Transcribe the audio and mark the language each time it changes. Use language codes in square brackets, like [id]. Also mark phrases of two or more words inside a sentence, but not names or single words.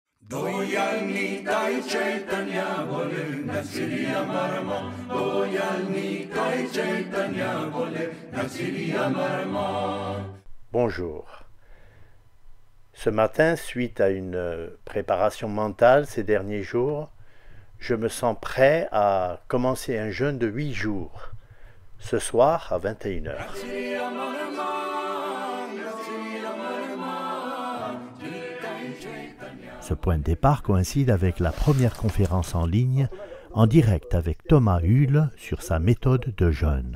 [fr] Doyalni Kai Chaitanya Bole Nasiriya Marma. Doyalni Kai Chaitanya Bole Nasiriya Marma. Bonjour. Ce matin, suite à une préparation mentale ces derniers jours, je me sens prêt à commencer un jeûne de 8 jours, ce soir à 21h. Ce point de départ coïncide avec la première conférence en ligne, en direct avec Thomas Hull sur sa méthode de jeûne.